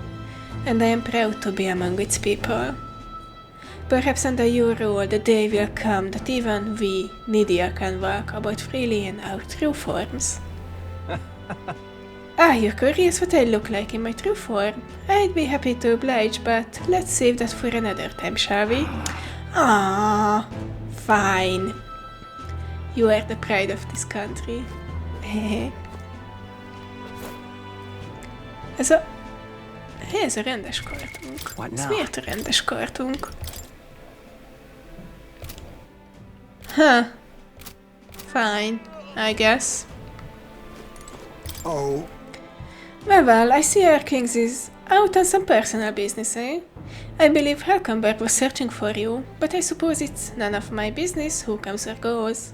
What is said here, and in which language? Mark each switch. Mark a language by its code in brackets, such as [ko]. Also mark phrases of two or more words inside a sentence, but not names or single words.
[en] And I am proud to be among its people. Perhaps under your rule the day will come that even we, needier, can walk about freely in our true forms. Are you curious what I look like in my true form? I'd be happy to oblige, but let's save that for another time, shall we? Ah, fine. You are the pride of this country. [hu] Ez a rendes kartunk. Ez miért a rendes kartunk? [en] Huh. Fine, I guess. Oh. Well, I see our Kings is out on some personal business, eh? I believe Halkenberg was searching for you, but I suppose it's none of my business who comes or goes.